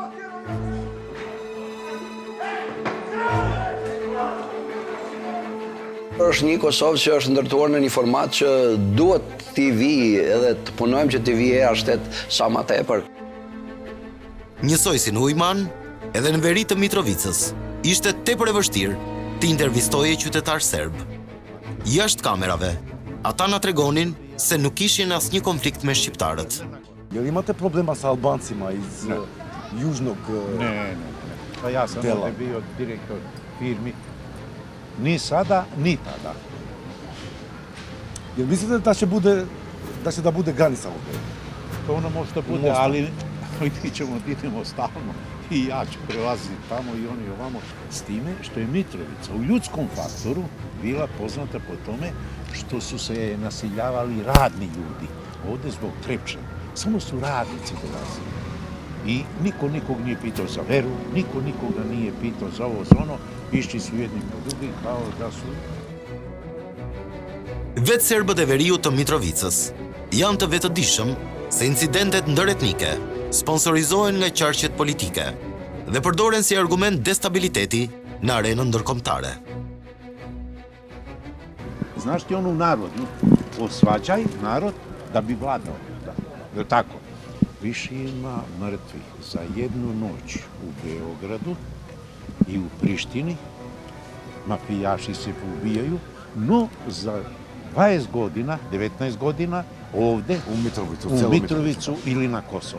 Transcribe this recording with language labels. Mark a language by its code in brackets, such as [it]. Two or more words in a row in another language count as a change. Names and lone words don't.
[sq] Është një Kosovë që është ndërtuar në një format që duhet t'i vi edhe të punojmë që t'i vi e ashtet sa ma tepër. Njësoj si në Ujman, edhe në veri të Mitrovicës, ishte tepër e vështirë të intervistoje qytetar serb. Jashtë kamerave, ata na tregonin se nuk ishin asnjë konflikt me shqiptarët. [sr] Jel imate problema sa Albancima iz južnog Ne. Pa ja sam ovdje bio direktor firmi. Ni sada, ni tada. Jel mislite da će da bude granica ovdje? To ono može da bude, ali mi ćemo da idemo stalno. I ja ću prelaziti tamo i oni ovamo. S time što je Mitrovica u ljudskom faktoru bila poznata po tome što su se nasiljavali radni ljudi. Ovdje zbog Trepča. Samo su radnici dolazili. I niko nikog nije pitao za veru, niko nikoga nije pitao za ovo, za ono. Išli su jedni po drugi kao da su... [sq] Vetë serbët e veriut të Mitrovicës janë të vetëdijshëm se incidentet ndëretnike sponsorizohen nga qarqet politike dhe përdoren si argument destabiliteti në arenën ndërkombëtare. [sr] Znaš ti onu narodnu, osvađaj narod da bi vladao. Da tako. Više ima mrtvih za jednu noć u Beogradu i u Prištini, mafijaši se poubijaju, no za 20 godina, 19 godina, ovde, u Mitrovicu ili na Kosovo.